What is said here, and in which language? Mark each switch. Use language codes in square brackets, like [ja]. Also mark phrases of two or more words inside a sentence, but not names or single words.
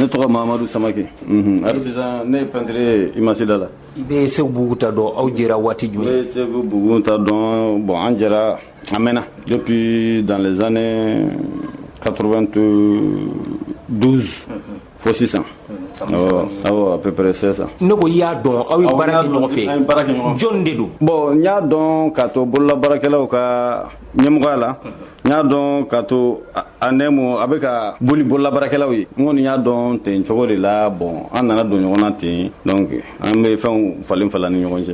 [bm] Ne tɔgɔ Mahamadu Samake artisan ne ye peintre Imasida la. I bɛ Seku Bugunta dɔn aw jɛra waati jumɛn? Ne ye Seku Bugunta dɔn bon an jɛra a mɛnna [fr] depuis dans les années 92 [bm] fo sisan. [fr] Awɔ à peu près c'est ça. [bm] Ne ko i y'a dɔn aw ye baara kɛ ɲɔgɔn fɛ jɔn de don? Bon n y'a dɔn k'a to bololabaarakɛlaw ka ɲɛmɔgɔya la n y'a dɔn k'a to a nɛmu a bɛ ka boli bololabaarakɛlaw ye n kɔni y'a dɔn ten cogo de la bon an nana don ɲɔgɔn na ten donc an bɛ fɛnw falen falen ni ɲɔgɔn cɛ.